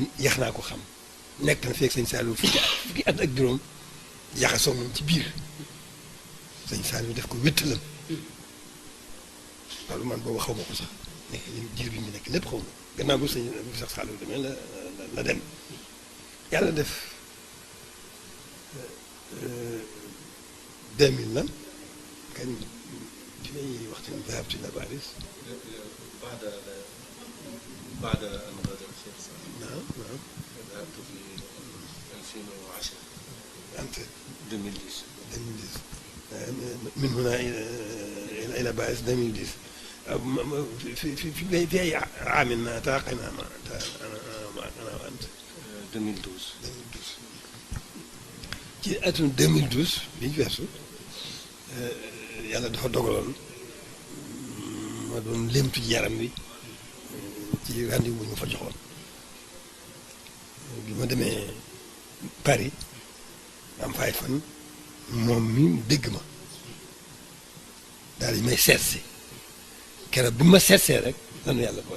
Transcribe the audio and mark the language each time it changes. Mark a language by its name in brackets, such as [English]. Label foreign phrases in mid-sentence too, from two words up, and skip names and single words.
[Wolof] yax naa ko xam nekk na feeg sëñ Saliou fukki at ak juróom yaxasoo moom ci biir sëñ Saliou def ko wéttalam loolu man boobu xaw ma ko sax nekk jiir bi ñu nekk lépp xaw ma gannaaw bu sëñ Cheikh Saliou demee la dem yàlla def 2000 la kañ ci lay waxtaan [Arabic] ذهبت إلى باريس بعد أن غادر الشيخ صالح. نعم ذهبت في 2010 أنت 2010 من هنا إلى باريس 2010 في أي عام التقينا أنا وأنت 2012 [Wolof] ci atum 2012 bi ñu weesu yàlla dafa dogaloon ma doon lémtu ci yaram wi ci rendez-vous bu ñu fa joxoon bi ma demee Paris am fay fan moom mi dégg ma daal di may seet si keroog bi ma seetsee rek lanu yàlla boole.